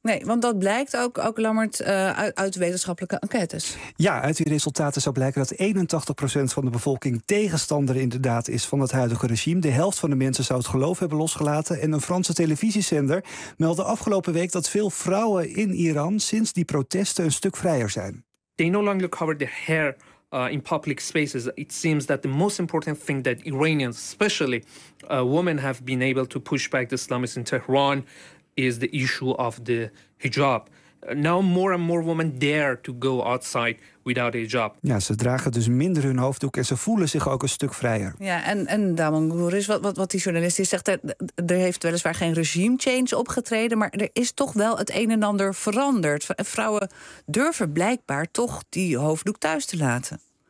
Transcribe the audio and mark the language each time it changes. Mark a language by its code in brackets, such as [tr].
[nl] Nee, want dat blijkt ook Lammert, uit wetenschappelijke enquêtes. Ja, uit die resultaten zou blijken dat 81% van de bevolking tegenstander inderdaad is van het huidige regime. De helft van de mensen zou het geloof hebben losgelaten. En een Franse televisiezender meldde afgelopen week dat veel vrouwen in Iran sinds die protesten een stuk vrijer zijn. [en] They no longer cover their hair. In public spaces, it seems that the most important thing that Iranians, especially women, have been able to push back the Islamists in Tehran is the issue of the hijab. Now more and more women dare to go outside without a hijab. [nl] Ja, ze dragen dus minder hun hoofddoek en ze voelen zich ook een stuk vrijer. Ja, en Damangour is wat die journalist zegt. Er heeft weliswaar geen regime change opgetreden, maar er is toch wel het een en ander veranderd. Vrouwen durven blijkbaar toch die hoofddoek thuis te laten.